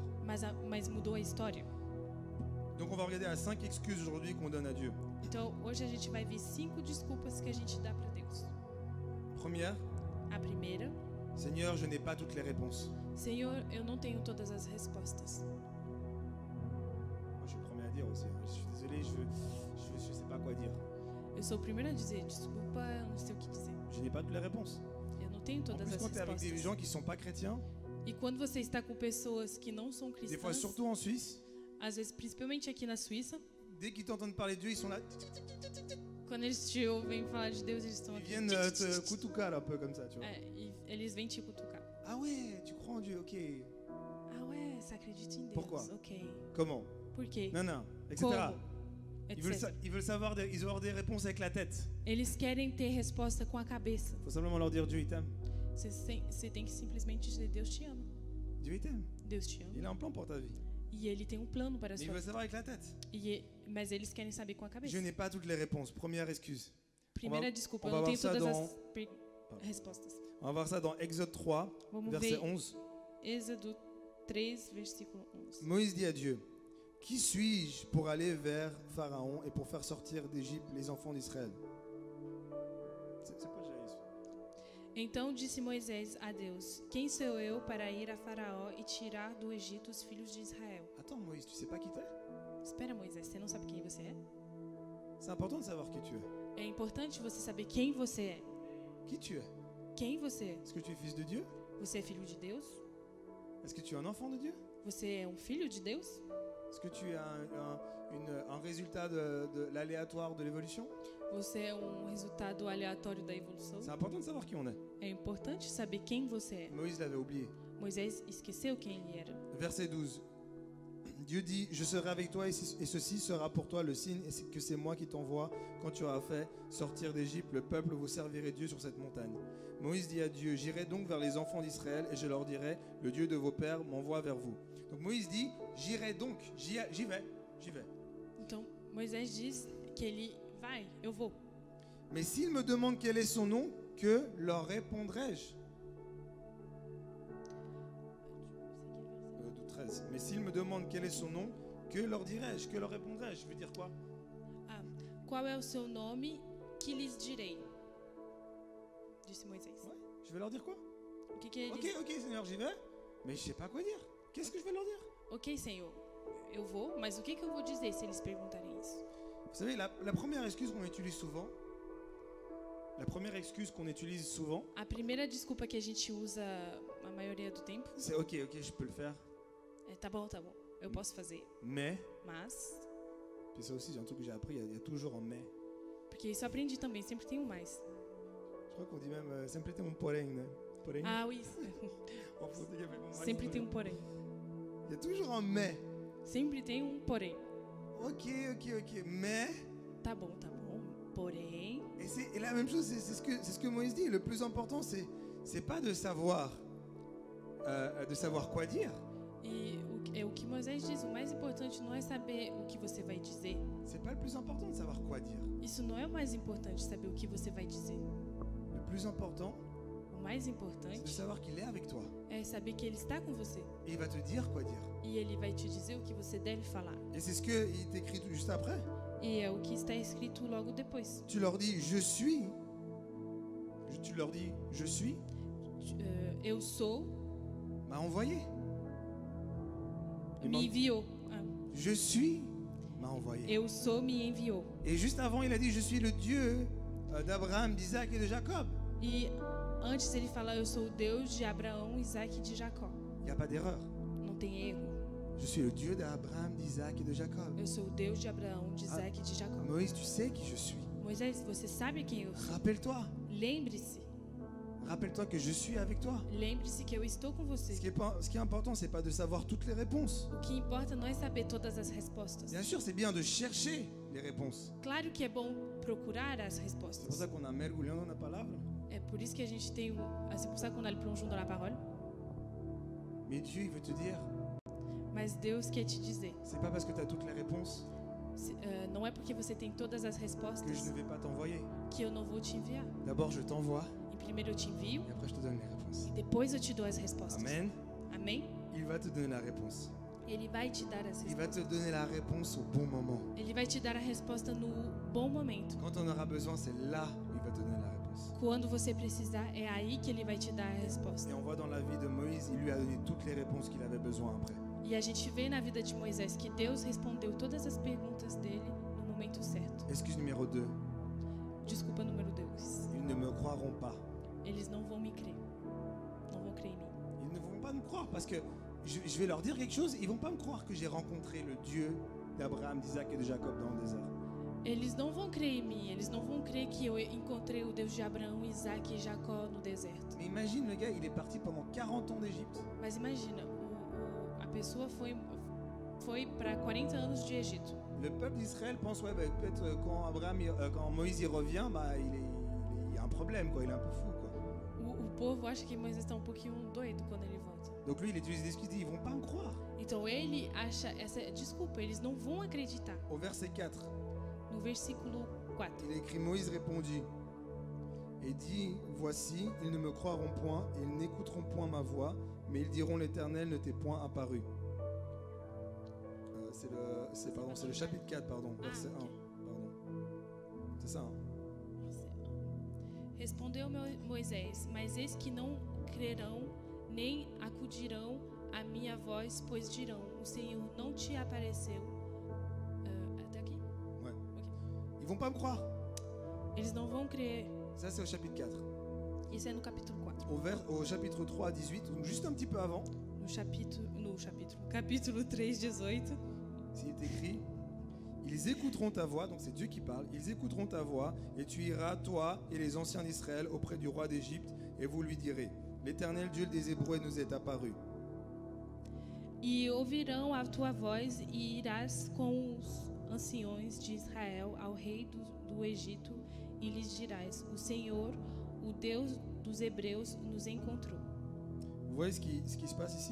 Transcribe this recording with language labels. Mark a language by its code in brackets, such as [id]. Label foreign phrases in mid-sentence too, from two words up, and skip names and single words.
[pt] mas mudou a história. [fr] Donc on va regarder à 5 excuses aujourd'hui qu'on donne à Dieu. [pt] Então, hoje a gente vai ver 5 desculpas que a gente dá para Deus. [fr] Première, [pt] A primeira, [fr] Seigneur, je n'ai pas toutes les réponses. [pt] Senhor, eu não tenho todas as respostas. [fr] Moi, je suis le premier à dire aussi. Je suis désolé, je sais pas quoi dire. [pt] Eu sou o primeiro a dizer, desculpa, eu não sei o que dizer. [fr] Je n'ai pas toutes les réponses. [pt] Eu não tenho [fr] En [pt] todas [fr] plus, [pt] as [fr] quand tu es avec des [pt] respostas. [fr] gens qui ne sont pas chrétiens, [pt] E quando você está com pessoas que não são [fr] des fois [pt] cristãs, [fr] surtout en Suisse, [pt] às vezes principalmente aqui na Suíça, [fr] dès qu'ils t'entendent parler de Dieu, ils sont là. [pt] Quando eles te ouvem falar de Deus, eles estão [fr] Ils [pt] aqui. [fr] viennent te kutukar un peu comme ça, tu vois. [pt] Eles vêm te cutucar. [fr] Ah ouais, tu crois en Dieu, ok. Ah ouais, [pt] você acredita em Deus? [fr] Pourquoi? Ok. Comment? [pt] Por quê? [fr] Non, non, etc. [pt] Como? [fr] Ils veulent, [pt] Etc. [fr] ils veulent savoir, ils veulent avoir des réponses avec la tête. [pt] Eles querem ter resposta com a cabeça. [fr] Faut simplement leur dire Dieu il t'aime. [pt] Você tem que simplesmente dizer: Deus te ama. [fr] Dieu il t'aime. [pt] Deus te ama. [fr] Il a un plan pour ta vie. [pt] E Ele tem um plano para a [fr] Mais il [pt] sua [fr] veut [pt] vida. [fr] savoir avec la tête. [pt] Mas eles querem saber com a cabeça. [fr] Je n'ai pas toutes les réponses. Première excuse. [pt] Primeira desculpa, [fr] on [pt] eu [fr] va [pt] não tenho [fr] voir ça [pt] todas [fr] dans- [pt] as respostas. [fr] On va voir ça dans Exode 3, [pt] Vamos [fr] verset [pt] ver [fr] 11. [pt] Êxodo 3, versículo 11. [fr] Moïse dit à Dieu, qui suis-je pour aller vers Pharaon et pour faire sortir d'Égypte les enfants d'Israël? C'est pas Jaïs. [pt] Então disse Moisés a Deus: Quem sou eu para ir a Faraó e tirar do Egito os filhos de Israel? [fr] Attends Moïse, tu sais pas qui t'es? [pt] Espera, Moisés, você não sabe quem você é? [fr] C'est important de savoir qui tu es. [pt] É importante você saber quem você é. [fr] Qui tu es? [pt] Quem você é? [fr] Est-ce que tu es fils de Dieu? [pt] Você é filho de Deus? [fr] Est-ce que tu es un enfant de Dieu? [pt] Você é um filho de Deus? [fr] Est-ce que tu es un résultat de l'aléatoire de l'évolution? [pt] Você é um resultado aleatório da evolução? [fr] C'est important de savoir qui on est. [pt] É importante saber quem você é. [fr] Moïse l'avait oublié. [pt] Moisés esqueceu quem ele era. [fr] Verset 12. Dieu dit, je serai avec toi et ceci sera pour toi le signe et que c'est moi qui t'envoie quand tu auras fait sortir d'Égypte le peuple, vous servirez Dieu sur cette montagne. Moïse dit à Dieu, j'irai donc vers les enfants d'Israël et je leur dirai, le Dieu de vos pères m'envoie vers vous. Donc Moïse dit, j'irai donc, j'y vais. [pt] Então Moisés diz que ele vai, eu vou. [fr] Mais s'ils me demandent quel est son nom, que leur répondrai-je? 13. Mais s'ils me demandent quel est son nom, que leur dirai-je? Que leur répondrai-je? Je veux dire quoi? [pt] Ah, qual é o seu nome que lhes direi? Disse Moisés. [fr] Ouais, je vais leur dire quoi? [pt] O que ele [fr] Ok, [pt] disse? [fr] ok Seigneur, j'y vais. Mais je sais pas quoi dire. Qu'est-ce que je vais leur dire? [pt] Ok, Senhor, eu vou, mas o que eu vou dizer se eles perguntarem isso? [fr] Vous savez, la première excuse qu'on utilise souvent, [pt] A primeira desculpa que a gente usa a maioria do tempo [fr] c'est ok, je peux le faire. [pt] é tá bom, eu posso fazer, [fr] Mais, [pt] mas... [fr] puis ça aussi, c'est un truc que j'ai appris, il y a toujours un mais. [pt] Porque isso eu aprendi também, sempre tem um mais. [fr] Je crois qu'on dit même, [pt] sempre tem porém, né? Porém. [fr] Ah, oui, En portugais, mais bon, [pt] sempre tem um porém. [fr] Il y a toujours un mais. [pt] Sempre tem um porém. [fr] Ok, mais. [pt] Tá bom, porém... [fr] Et la même chose, c'est ce que Moïse dit. Le plus important, c'est pas de savoir quoi dire. [pt] E o que Moisés diz, o mais importante não é saber o que você vai dizer. [fr] C'est pas le plus important de savoir quoi dire. [pt] Isso não é o mais importante, saber o que você vai dizer. [fr] Le plus important, [pt] O mais [fr] c'est de [pt] importante [fr] savoir qu'il est avec toi. [pt] é saber que ele está com você. [fr] Et il va te dire quoi dire. [pt] E ele vai te dizer o que você deve falar. [fr] Et c'est ce qu'il t'écrit juste après. [pt] E é o que está escrito logo depois. [fr] Tu leur dis, je suis. Tu leur dis, je suis, [pt] Eu sou, [fr] m'a envoyé. [pt] me enviou. Ah, [fr] Je suis, m'a envoyé. [pt] eu sou, me enviou. [fr] Et juste avant, il a dit, je suis le Dieu d'Abraham, d'Isaac et de Jacob. [pt] E antes ele fala, eu sou o Deus de Abraão, Isaac e de Jacó. [fr] Il n'y a pas d'erreur. [pt] Não tem erro. [fr] Je suis le Dieu d'Abraham, d'Isaac et de Jacob. [pt] Eu sou o Deus de Abraão, de Isaac e de Jacó. [fr] Moïse, tu sais qui je suis. [pt] Moisés, você sabe quem eu sou. [fr] Rappelle-toi. [pt] Lembre-se. [fr] Rappelle-toi que je suis avec toi. [pt] Lembre-se que eu estou com você. [fr] Ce qui est important, c'est pas de savoir toutes les réponses. [pt] O que importa não é saber todas as respostas. [fr] Bien sûr, c'est bien de chercher les réponses. [pt] Claro que é bom procurar as [fr] C'est pour [pt] respostas. [fr] ça qu'on a mergulhé dans la parole. [pt] É por isso que a gente tem [fr] c'est pour ça qu'on a le plongeon dans la parole. Mais Dieu, il veut te dire, [pt] Mas Deus quer te dizer, [fr] c'est pas parce que tu as toutes les réponses [pt] não é porque você tem todas as [fr] que je [pt] respostas [fr] ne vais pas t'envoyer. [pt] que eu não vou te enviar. [fr] D'abord, je t'envoie [pt] Em primeiro eu te envio [fr] et après, je te donne les réponses. [pt] e depois eu te dou as respostas. [fr] Amen. [pt] Amém? [fr] Il va te donner la réponse. [pt] Ele vai te dar as [fr] Il va te [pt] respostas. [fr] donner la réponse au bon moment. [pt] Ele vai te dar a resposta no bom momento. [fr] Quand on aura besoin, c'est là où il va te donner la réponse. [pt] Quando você precisar, é aí que ele vai te dar a resposta. [fr] Et on voit dans la vie de Moïse, il lui a donné toutes les réponses qu'il avait besoin après. [pt] E a gente vê na vida de Moisés que Deus respondeu todas as perguntas dele no momento certo. [fr] Excuse numéro 2. [pt] Desculpa número 2. [fr] Ils ne me croiront pas. [pt] Eles não vão me crer. Não vão crer em mim. [fr] Ils ne vont pas me croire parce que je vais leur dire quelque chose, ils vont pas me croire que j'ai rencontré le Dieu d'Abraham, d'Isaac et de Jacob dans le désert. [pt] Eles não vão crer em mim, eles não vão crer que eu encontrei o Deus de Abraão, Isaac e Jacó no deserto. [fr] Mais imagine le gars, il est parti pendant 40 ans d'Égypte. [pt] Mas imagina, a pessoa foi para 40 anos de Egito. [fr] Le peuple d'Israël pense, ouais, bah, peut-être quand Moïse y revient, bah, il y a un problème, quoi. Il est un peu fou, quoi. [pt] O povo acha que Moisés está um pouquinho doido quando ele volta. [fr] Donc lui, il utilise des excuses, ils vont pas me croire. [pt] Então ele acha essa desculpa, eles não vão acreditar. [fr] Au verset 4, [pt] No versículo 4. [fr] il est écrit, Moïse répondit et dit, voici, ils ne me croiront point, et ils n'écouteront point ma voix, mais ils diront, l'Éternel ne t'est point apparu. C'est le chapitre 4, pardon, verset 1. ok. Pardon. C'est ça, hein? [pt] Respondeu Moisés, mas eis que não crerão, nem acudirão à minha voz, pois dirão, o Senhor não te apareceu. Até aqui? [fr] Ouais. Ok. Ils vont pas me croire. [pt] Eles não vão crer. [fr] Ça, c'est au chapitre 4. [pt] Isso é no capítulo 4. [fr] Au chapitre 3 à 18, donc juste un petit peu avant, [pt] Capítulo 3, 18. [fr] s'il est écrit, ils écouteront ta voix, donc c'est Dieu qui parle, ils écouteront ta voix, et tu iras, toi et les anciens d'Israël, auprès du roi d'Égypte, et vous lui direz, l'Éternel Dieu des Hébreux nous est apparu. [pt] E ouvirão a tua voz e irás com os anciões de Israel ao rei do Egito e lhes dirás, o Senhor, o Deus dos Hebreus, nos encontrou. [fr] Vous voyez ce qui se passe ici?